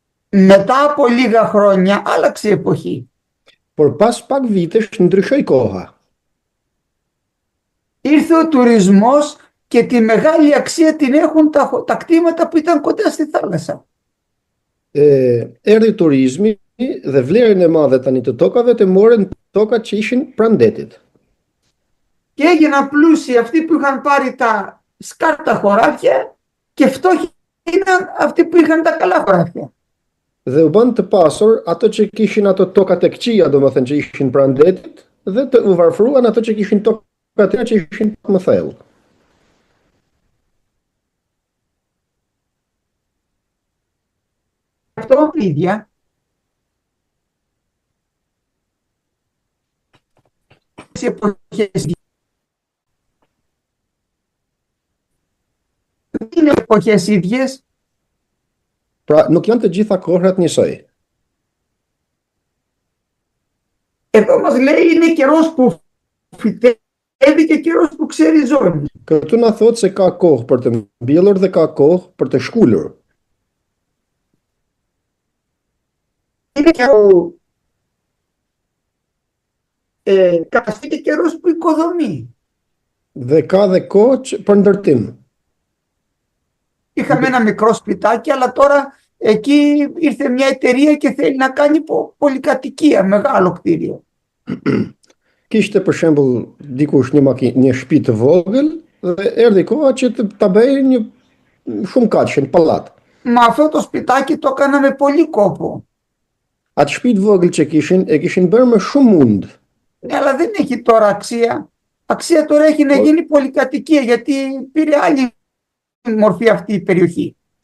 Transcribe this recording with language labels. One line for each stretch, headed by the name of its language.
Greek: Μετά από λίγα χρόνια άλλαξε η εποχή.
Albanian: Por pas pak vitesh ndryshoi koha.
Greek: Ήρθε ο τουρισμός και τη μεγάλη αξία την έχουν τα κτήματα που ήταν κοντά στη θάλασσα.
Albanian: Erdhi turizmi dhe vlerën e madhe tani të tokave të morën tokat që ishin pranë detit.
Greek: Και έγιναν πλούσιοι αυτοί που είχαν πάρει τα σκάρτα χωράφια και φτώχοι ήταν αυτοί που είχαν τα καλά χωράφια.
Albanian: Dhe u bën të pasur ato që kishin ato tokat e këqija, domethënë që ishin pranë detit, dhe të u varfëruan ato që kishin tokat që ishin më thellë.
Greek: Αυτό ίδια σε εποχές δεν είναι εποχές ίδιες.
Albanian: Pra, nuk janë të gjitha kohrat njësoj.
Greek: Εδώ μας λέει είναι καιρός που φυτεύει και καιρός που ξεριζώνει.
Albanian: Këtu na thot se ka kohë për të mbjellur dhe ka kohë për të shkullur.
Greek: Είναι και καιρός που οικοδομεί.
Albanian: Dhe ka dhe kohë për ndërtim.
Greek: Είχαμε ένα μικρό σπιτάκι, αλλά τώρα εκεί ήρθε μια εταιρεία και θέλει να κάνει πολυκατοικία, μεγάλο κτίριο.
Albanian: Kishte për shembull dikush një shtëpi të vogël dhe erdhi koha që ta bëjë një shumë kaqe, një pallat.
Greek: Μα αυτό το σπιτάκι το έκανα με πολύ κόπο.
Albanian: Atë shtëpi të vogël që kishin bërë me shumë mund.
Greek: Ναι, αλλά δεν έχει τώρα αξία. Αξία τώρα έχει να γίνει πολυκατοικία, γιατί πήρε άλλη μορφή αυτή η περιοχή.